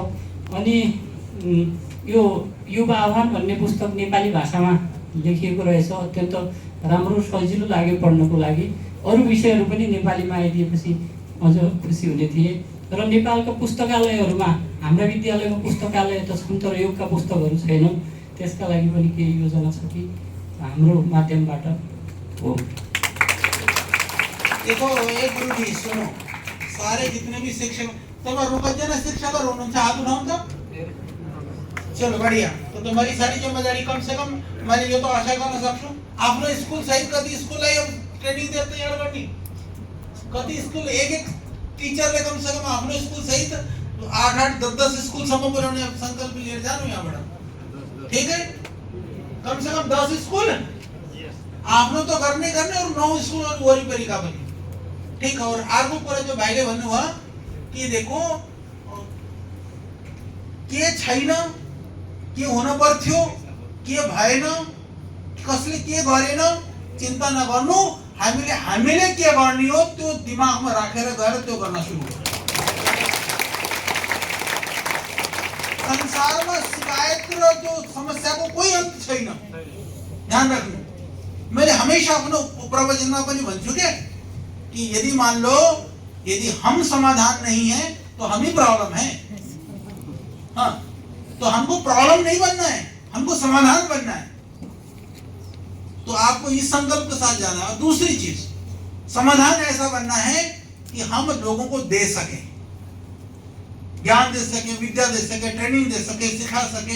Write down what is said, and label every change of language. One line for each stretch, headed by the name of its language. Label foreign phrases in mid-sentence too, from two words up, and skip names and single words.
Nepali: अनि यो युवा आह्वान भन्ने पुस्तक नेपाली भाषामा लेखिएको रहेछ, अत्यन्त राम्रो सजिलो लाग्यो पढ्नको लागि। अरू विषयहरू पनि नेपालीमा आइदिएपछि अझ खुसी हुने थिए। र नेपालका पुस्तकालयहरूमा हाम्रा विद्यालयमा पुस्तकालय त छन् तर योगका पुस्तकहरू छैनन्, त्यसका लागि पनि केही योजना छ कि हाम्रो माध्यमबाट हो?
Hindi: देखो एक गुरु जी सुनो, सारे जितने भी शिक्षक तुम्हारा रुकजना शिक्षक
Nepali: हुनुहुन्छ हात उठाउनु त।
Hindi: चलो बढ़िया, तो तुम्हारी सारी जिम्मेदारी कम से कम
Nepali: मैले यो त आशा गर्न सक्छु आफ्नो स्कुल सहित कति स्कुललाई ट्रेनिङ दिएर तयार गर्ने, कति स्कुल एक टिचरले
Hindi: कम से कम
Nepali: आफ्नो स्कुल सहित 8-8, 10-10 स्कुलसम्म पुर्याउने संकल्प लिएर जानु यहाँबाट।
Hindi: ठीक है, कम से कम
Nepali: 10 स्कुल आफ्नो त गर्ने और 9 स्कुलहरू वरिपरिका पनि। ठीक, और अर्को कुरा जो भाइले भन्नुभयो कि देखो के छैन, के हुन पर्थ्यो, के भएन, कसले के गरेन चिन्ता नगर्नु, हामीले के गर्ने हो त्यो दिमागमा राखेर गएर त्यो गर्न सुरु गर्नु। संसारमा शिकायत र जो समस्याको कोही अन्त छैन, ध्यान राख्नु। मैले हमेशा अपनो प्रवचनमा पनि भन्छु कि
Hindi: यदि मान लो यदि हम समाधान नहीं है तो हम ही प्रॉब्लम है। हाँ, तो हमको प्रॉब्लम नहीं बनना है, हमको समाधान बनना है। तो आपको इस संकल्प के साथ जाना है। दूसरी चीज, समाधान ऐसा बनना है कि हम लोगों को दे सकें, ज्ञान दे सकें, विद्या दे सकें, ट्रेनिंग दे सकें, सिखा सकें।